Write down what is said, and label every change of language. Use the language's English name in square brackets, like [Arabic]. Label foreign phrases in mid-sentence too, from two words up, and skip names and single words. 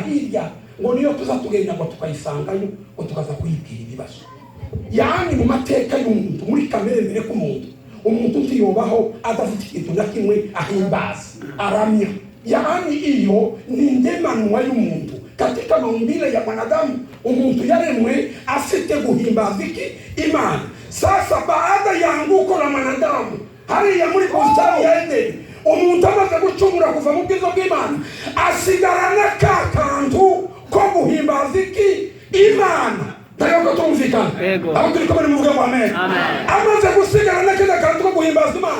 [Kinyarwanda] hirya ngo niyo tuzatugenda ngo tukayisangayo ngo tukaza kuyibwira ibibazo yani mu mateka y'umuntu muri kamere mbere k'umuntu umuntu ntiyobaho adafite ikintu na kimwe ahimbaza aramya yani iyo ni ndemanwa y'umuntu [Swahili] katika maumbile ya mwanadamu [Kinyarwanda] umuntu yaremwe afite guhimbaza Imana [Swahili] sasa baada ya anguko la mwanadamu [Kinyarwanda] hariya muri bustani ya Edeni umuntu amaze gucumura kuva mu bwiza bw'Imana asigarana ka kantu ko guhimbaza Imana Dayo tumvikana. Aho turi kumwe muvuga ngo amen. Amaze gusigarana kenda kantu ko guhimbaza Imana.